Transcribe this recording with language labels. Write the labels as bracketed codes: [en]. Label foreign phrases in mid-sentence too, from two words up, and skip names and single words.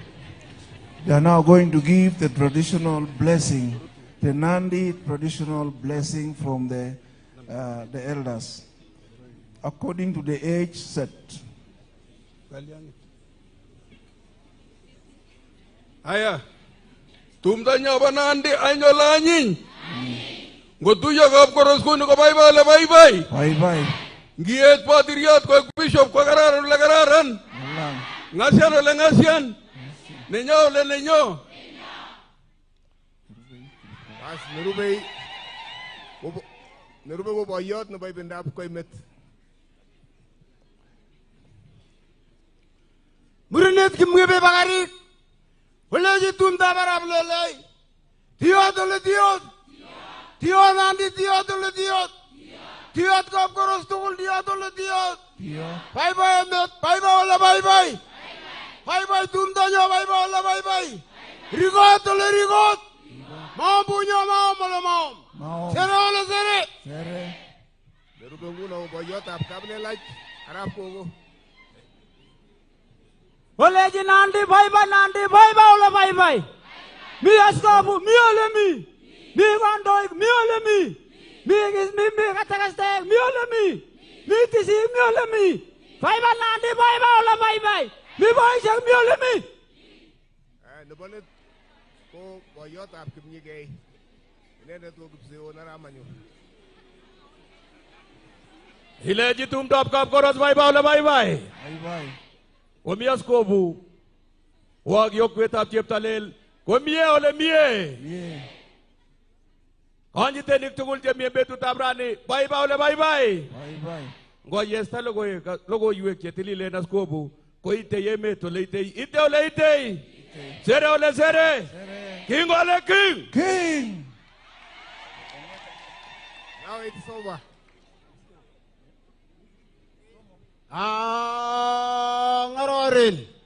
[en] They are now going to give the traditional blessing, the Nandi traditional blessing from the elders, according to the age set. [niq] Aya, tumda nyoba Nandi anyolanyiny. Ngotuyo Kapkoros kuni ko bye. Ngiet patiriot ko bishop ko kararan ole kararan. Ngasian ole ngasian. Nenyo ole nenyo. As nerube ko boyot nebo ibindab Koimet. Murenet kimwebe bakarik. Oleji tumda barab lelei. Diot ole diot. Diot Nandi diot ole diot. Diyot kap koros tukul diyot ole diyot. Diyot. Bye bye emet, bye bye ole bye bye. Bye bye tumdanyo, bye bye ole bye bye. Rigot ole rigot. Maom punyo maom ole maom. Maom. Sere ole sere. Sere. Nerube nguno boyotab Kaplelach Arap Kogo. Oleji Nandi bye bye ole bye bye. Mi askobu, mi ole mi. Mi wandoi, mi ole mi. Mi katakaste, mi ole mi. Mi tisi, mi ole mi. Bye bye Nandi bye ole bye bye. Mi boy chang mi ole mi. Nubalit ko boyotab Kimnyigay. Inendet ko Kipseo Naramanyo. Hileji tumdop kap koros bye ole bye. Bye bye. Omias kobu. Wag yokwetap cheptalel. Komie ole mie. Yeah. Kanjite nik tugul chemie betutap rani. Bye ole bye. Bye bye. Ngo yesta logoiwek chetililen askobu. Ko ite emet ole itei. Ite ole itei. Sere ole sere. King ole king. King. [en] Now it's over. [niq] Ngarorin.